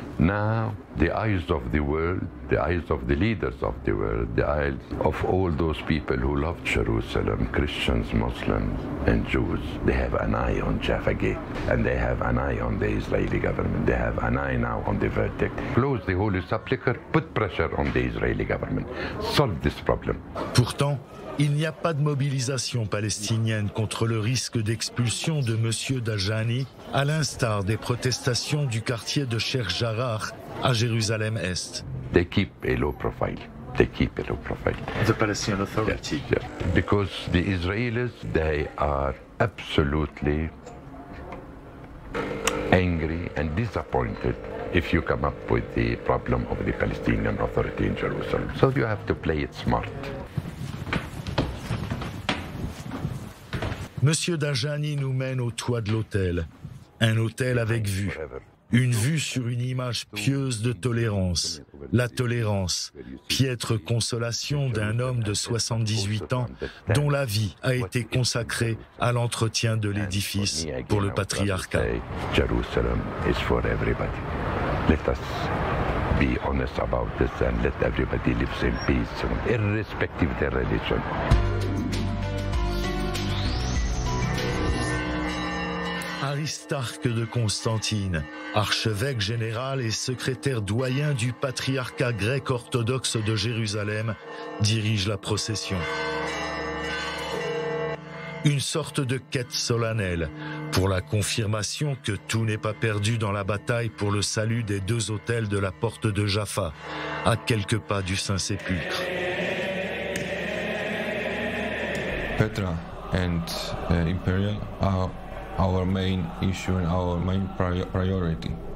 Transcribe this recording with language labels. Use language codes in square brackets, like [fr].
[en] Now, the eyes of the world, the eyes of the leaders of the world, the eyes of all those people who love Jerusalem, Christians, Muslims, and Jews, they have an eye on Jaffa Gate, and they have an eye on the Israeli government. They have an eye now on the verdict. Close the Holy Sepulchre, put pressure on the Israeli government. Solve this problem. [fr] Pourtant, il n'y a pas de mobilisation palestinienne contre le risque d'expulsion de M. Dajani, à l'instar des protestations du quartier de Sheikh Jarrah à Jérusalem-Est. [en] They keep a low profile. They keep a low profile. The Palestinian Authority. Yeah. Because the Israelis, they are absolutely angry and disappointed if you come up with the problem of the Palestinian Authority in Jerusalem. So you have to play it smart. [fr] Monsieur Dajani nous mène au toit de l'hôtel. Un hôtel avec vue. Une vue sur une image pieuse de tolérance. La tolérance, piètre consolation d'un homme de 78 ans dont la vie a été consacrée à l'entretien de l'édifice pour le patriarcat. [en] Jerusalem is for everybody. Let us be honest about this and let everybody live in peace, irrespective of their religion. [fr] Aristarque de Constantine, archevêque général et secrétaire doyen du patriarcat grec orthodoxe de Jérusalem, dirige la procession. Une sorte de quête solennelle pour la confirmation que tout n'est pas perdu dans la bataille pour le salut des deux autels de la porte de Jaffa, à quelques pas du Saint-Sépulcre. [en] Petra and Imperial are our main issue and our main priority.